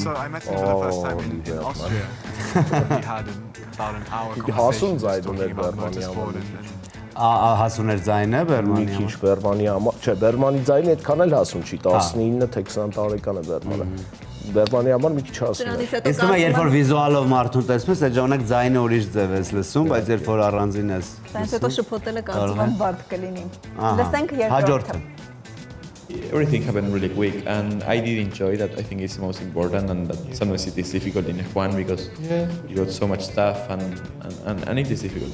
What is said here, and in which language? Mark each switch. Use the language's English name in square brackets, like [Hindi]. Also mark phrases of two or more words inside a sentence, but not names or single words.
[English] So I met him for the first time in Austria. We had about an hour [Armenian] Հասուն [English] conversation [Armenian] ձայն [English] just talking [Armenian] ուներ [English] about [Armenian] Բերմանի [English] motorsport [Armenian] համար։ Հասուներ ձայնը Մի Բերմանի քիչ համար։ Բերմանի համար, չէ, Բերմանի ձայնը այդքան էլ հասուն չի, 19 թե 20 տարեկան է Բերմանը։ Բերմանի համար մի քիչ հասուն է։ Իսկ հիմա երբ որ վիզուալով մարդուն տեսնում ես, այդ ժամանակ ձայնը ուրիշ ձև ես լսում, բայց երբ որ առանձին ես։ Դրանից հետո շփոթելը կարծում եմ բարդ կլինի։ Լսենք Հաջորդը։ [English] Everything happened really quick, and I did enjoy that. I think it's the most important, and that sometimes it is difficult in F1 because you got so much stuff, and it is difficult.